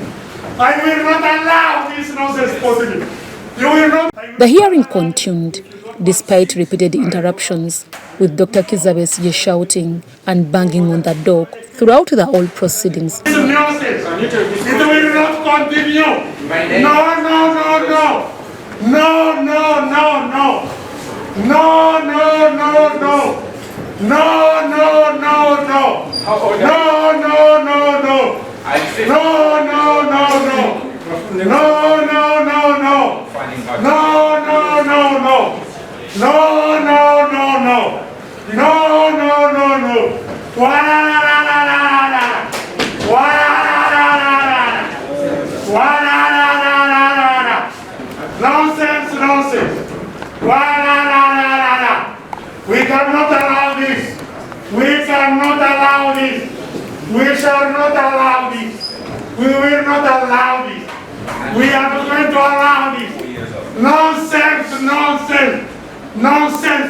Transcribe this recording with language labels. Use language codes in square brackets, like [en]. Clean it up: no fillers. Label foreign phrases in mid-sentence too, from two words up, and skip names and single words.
[en] I will not allow this nonsense to continue. You will not. The hearing continued despite repeated interruptions, with Dr. Besigye shouting and banging on the door throughout the whole proceedings. This nonsense. It will not continue. No, no, no, no. No, no, no, no. No, no, no, no. No, no, no, no. No, no, no, no. No, no, no, no. No, no, no, no. No, no, no, no. No, no, no, no. No, no, no, no. Wa-la-la-la-la-la-la. Wa-la-la-la-la-la. Wa-la-la-la-la-la. Nonsense, nonsense. Wa-la-la-la-la-la. We cannot allow this. We cannot allow this. We shall not allow this. We will not allow this. We are not going to allow this. Nonsense, nonsense, nonsense.